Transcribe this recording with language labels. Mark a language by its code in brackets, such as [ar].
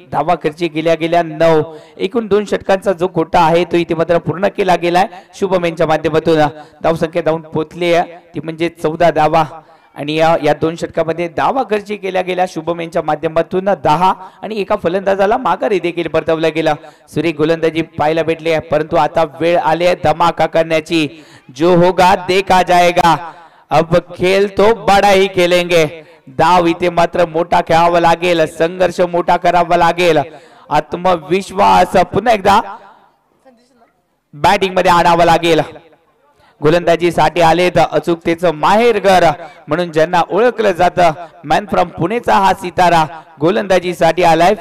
[mr] धावा खर्ची गेल्या 9। एकूण 2 षटकांचा जो कोटा आहे तो इथे मात्र पूर्ण केला गेलाय शुभम यांच्या माध्यमातून। धावसंख्या जाऊन पोहोचली ती म्हणजे 14 धावा आणि या 2 षटकामध्ये धावा खर्ची गेल्या शुभम यांच्या माध्यमातून 10 आणि एका फलंदाजाला माघारी देखील परतवलं गेलं। सुरेख गोलंदाजी पाहायला भेटली आहे, परंतु आता वेळ आली आहे धमाका करण्याची। [hi] जो होगा देखा जाएगा, अब खेल तो बड़ा ही खेलेंगे। [mr] धाव इथे मात्र मोठा खेळावा लागेल, संघर्ष मोठा करावा लागेल, आत्मविश्वास पुन्हा एकदा बॅटिंग मध्ये आणावा लागेल. गोलंदाजीसाठी आलेत अचूकतेचं माहेरघर म्हणून ज्यांना ओळखलं जातं, मॅन फ्रॉम पुणेचा हा सितारा गोलंदाजीसाठी आलाय.